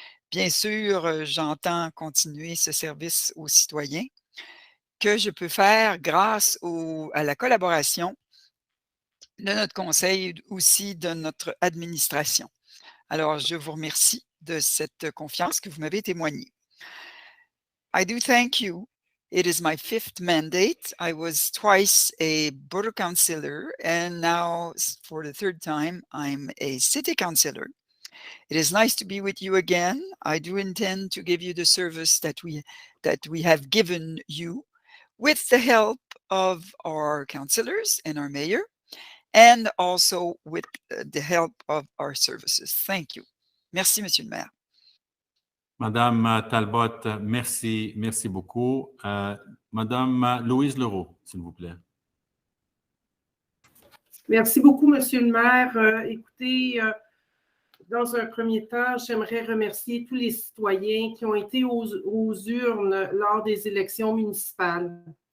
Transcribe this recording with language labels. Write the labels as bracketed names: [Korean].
[French] Bien sûr, j'entends continuer ce service aux citoyens que je peux faire grâce à la collaboration de notre conseil, aussi de notre administration. Alors, je vous remercie de cette confiance que vous m'avez témoignée. [English] I do thank you. It is my 5th mandate. I was twice a borough councillor, and now for the 3rd time, I'm a city councillor. It is nice to be with you again. I do intend to give you the service that we have given you with the help of our councillors and our mayor, and also with the help of our services. Thank you. [French] Merci, Monsieur le maire. Madame Talbot, merci beaucoup. Madame Louise Leroux, s'il vous plaît. Merci beaucoup, Monsieur le maire. Écoutez, dans un premier temps, j'aimerais remercier tous les citoyens qui ont été aux urnes lors des élections municipales.